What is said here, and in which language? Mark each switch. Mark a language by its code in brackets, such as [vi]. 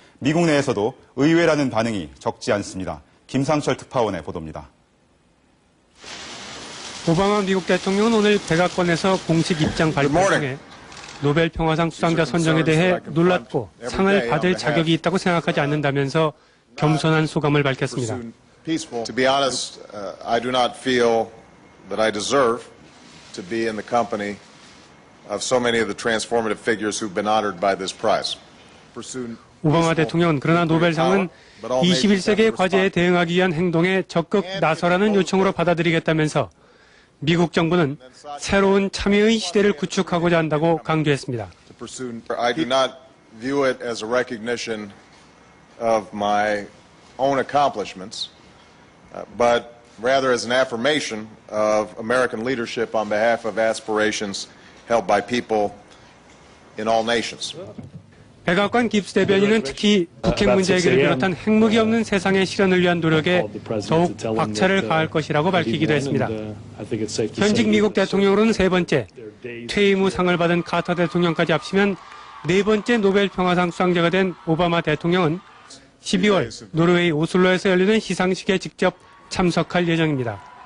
[ko] 미국 내에서도 의외라는 반응이 적지 않습니다. 김상철 특파원의 보도입니다. 오바마 미국 대통령은 오늘 백악관에서 공식 입장 발표를 통해 노벨 평화상 수상자 선정에 대해 놀랍고 상을 받을 자격이 있다고 생각하지 않는다면서 겸손한 소감을 밝혔습니다. [en] To be honest, I do not feel that I deserve to be in the company of so many of the transformative figures who've been honored by this prize. [ko] 오바마 대통령은 그러나 노벨상은 21세기의 과제에 대응하기 위한 행동에 적극 나서라는 요청으로 받아들이겠다면서 미국 정부는 새로운 참여의 시대를 구축하고자 한다고 강조했습니다. [en] I do not view it as a recognition of my own accomplishments, but rather as an affirmation of American leadership on behalf of aspirations held by people in all nations. [ko] 백악관 깁스 대변인은 특히 북핵 문제 해결을 비롯한 핵무기 없는 세상의 실현을 위한 노력에 더욱 박차를 가할 것이라고 밝히기도 했습니다. 현직 미국 대통령으로는 3번째, 퇴임 후 상을 받은 카터 대통령까지 합치면 4번째 노벨 평화상 수상자가 된 오바마 대통령은 12월 노르웨이 오슬로에서 열리는 시상식에 직접 참석할 예정입니다.